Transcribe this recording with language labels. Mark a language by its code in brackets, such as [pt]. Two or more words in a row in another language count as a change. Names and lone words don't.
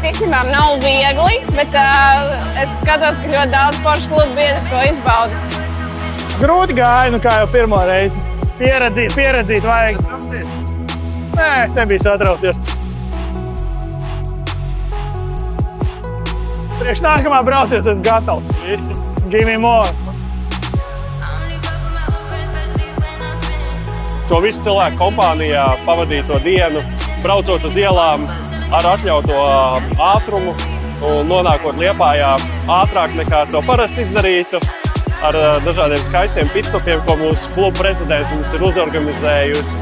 [lv] Īstenībā nav viegli, bet es skatos, ka ļoti daudz Porsche klubu biedru to izbauda. Grūti gāja, kā jau pirmo reizi. Pieredzīt vajag. Nē, es nebiju satraukties. Priekš nākamā brauciet, esmu gatavs. [en] Give me more. [lv] Šo visu cilvēku kompānijā pavadīto dienu, braucot uz ielām ar atļauto ātrumu un nonākot Liepājā ātrāk nekā to parasti izdarītu, ar dažādiem skaistiem pitstopiem, ko mūsu kluba prezidenta mums ir uzorganizējusi.